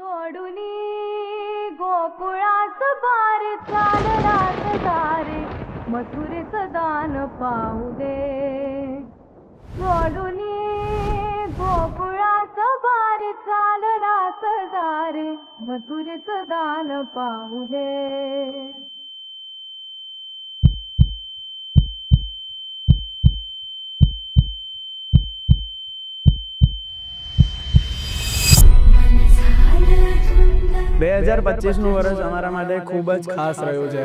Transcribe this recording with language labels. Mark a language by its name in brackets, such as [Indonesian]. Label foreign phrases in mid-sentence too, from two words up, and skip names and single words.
[Marathi] सोडूनी गोकुळास बार चाललास दारे मथुरेचं दान पाहू दे. सोडूनी गोकुळास बार चाललास दारे मथुरेचं दान पाहू दे. [Gujarati] બે 2025નું વર્ષ અમારા માટે ખૂબ જ ખાસ રહ્યું છે.